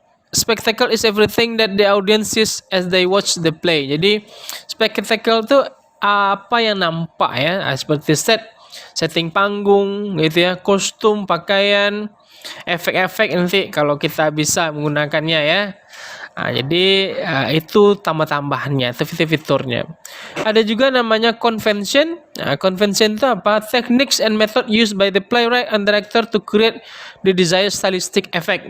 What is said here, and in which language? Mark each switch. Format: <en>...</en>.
<en>Spectacle is everything that the audience sees as they watch the play.</en> <id>Jadi spectacle itu apa yang nampak ya, seperti setting panggung gitu ya, kostum, pakaian, efek-efek nanti kalau kita bisa menggunakannya ya. Jadi itu tambah-tambahannya, itu fitur-fiturnya. Ada juga namanya convention. Convention itu apa?</id> <en>Techniques and method used by the playwright and director to create the desired stylistic effect.</en>